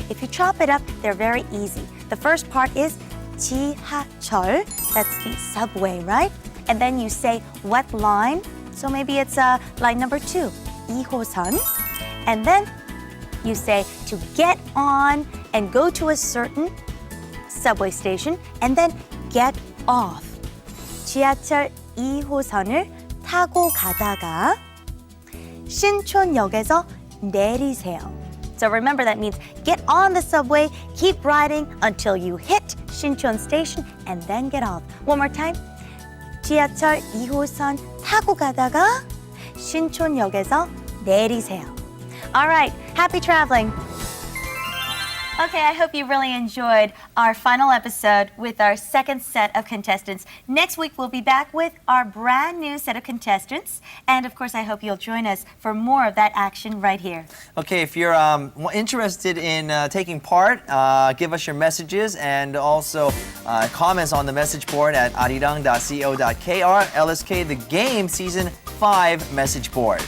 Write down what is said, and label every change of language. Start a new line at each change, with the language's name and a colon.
English: If you chop it up, they're very easy. The first part is 지하철, that's the subway, right? And then you say what line? So maybe it's line number 2, 2호선. And then you say to get on and go to a certain subway station and then get off.
Korean: 지하철 2호선을 타고 가다가 신촌역에서 내리세요.
English: So remember that means get on the subway, keep riding until you hit Shinchon Station and then get off. One more time.
Korean: 지하철 2호선 타고 가다가 신촌역에서 내리세요.
English: All right, happy traveling. Okay, I hope you really enjoyed our final episode with our second set of contestants. Next week, we'll be back with our brand new set of contestants. And of course, I hope you'll join us for more of that action right here. Okay, if you're interested in taking part, give us your messages and also comments on the message board at arirang.co.kr, LSK The Game Season 5 message board.